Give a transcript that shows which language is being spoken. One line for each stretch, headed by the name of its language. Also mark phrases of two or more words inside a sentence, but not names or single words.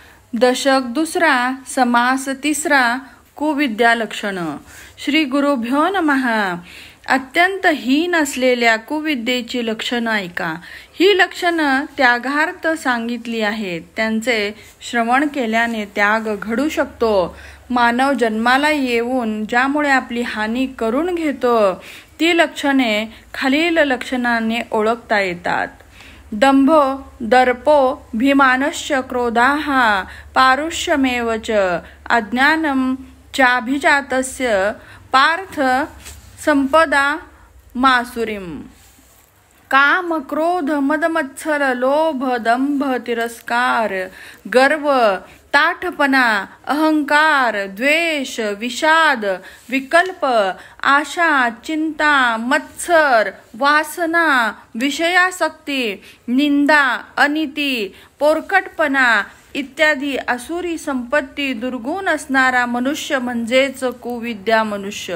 Marathi: दशक दुसरा, समास तिसरा, कुविद्या लक्षण.
Sanskrit: श्री गुरुभ्यो नमः.
Marathi: अत्यंत हीन असलेल्या कुविद्येची लक्षणं ऐका. ही लक्षणं त्यागार्थ सांगितली आहेत. त्यांचे श्रवण केल्याने त्याग घडू शकतो. मानव जन्माला येऊन ज्यामुळे आपली हानी करून घेतो ती लक्षणे खालील लक्षणाने ओळखता येतात.
Sanskrit: दंभो दर्पो भिमानश्च क्रोधाः पारुष्यमेव च अज्ञानं चाभिजातस्य पार्थ संपदा मासुरीम.
Marathi: काम क्रोध मद मत्सर लोभ दंभ तिरस्कार गर्व ताठपणा अहंकार द्वेष विषाद विकल्प आशा चिंता मत्सर वासना विषयासक्ती निंदा अनिती पोरकटपणा इत्यादी आसुरी संपत्ती दुर्गुण असणारा मनुष्य म्हणजेच कुविद्या मनुष्य.